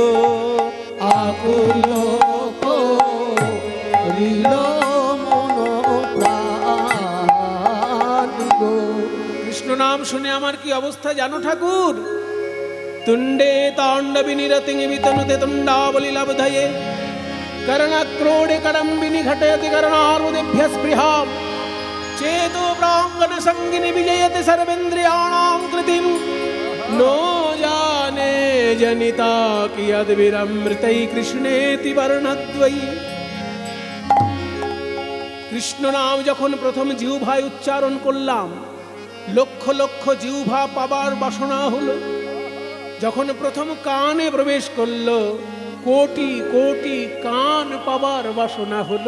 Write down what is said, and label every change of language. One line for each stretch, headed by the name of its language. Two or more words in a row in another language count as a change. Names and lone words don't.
Bangla: আকুল করিল মন প্রাণ গো। কৃষ্ণ নাম শুনে আমার কি অবস্থা জানো ঠাকুর?
Sanskrit: তুণ্ডে তাণ্ডবি নিরতিং বিতনুতে তুণ্ডাবলি লব্ধয়ে कर्णक्रोडे कडम्बिनी घटयति कर्णारुदेभ्य स्पृहां चेतो प्राङ्गण संगिनी विजयति सर्वेन्द्रियाणां कृतिं नो जाने जनिता कियद्भिरमृतै कृष्णेति वर्णद्वयी।
Bangla: কৃষ্ণ নাম যখন প্রথম জিহ্বায় উচ্চারণ করলাম, লক্ষ লক্ষ জিহ্বা পাবার বাসনা হলো। যখন প্রথম কানে প্রবেশ করলো, কোটি কোটি কান পাবার বাসনা হলো।